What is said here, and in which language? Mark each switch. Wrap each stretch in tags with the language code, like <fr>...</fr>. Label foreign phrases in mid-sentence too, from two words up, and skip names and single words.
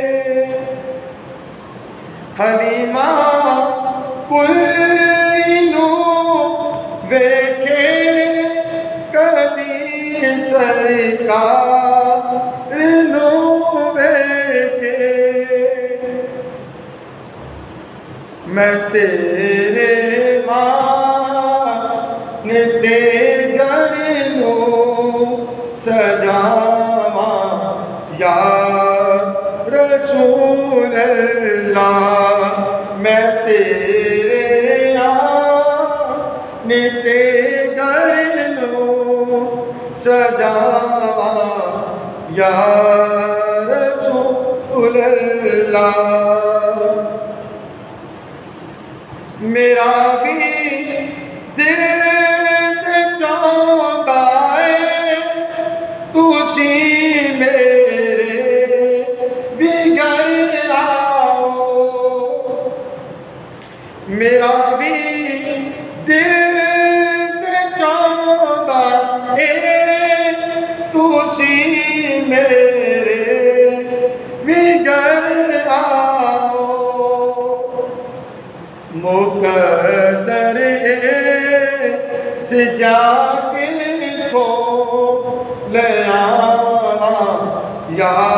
<pa>حلیمہ کلی نو ویکھے کدی سرکار نو ویکھے میں تیرے مان تے گھر نو سجاواں</pa> <ar>یا رسول اللہ</ar> <pa>میں تیرے آن تے گھر نو سجاواں یا</pa> <ar>رسول اللہ</ar> <pa>میرا بھی دل تے چاہندا ہے تسی میرے بھی گھر آؤ میرا بھی دل تے چاہندا ہے تسی میرے بھی گھر آؤ مقدر سے جا کے تو لے آواں یا</pa>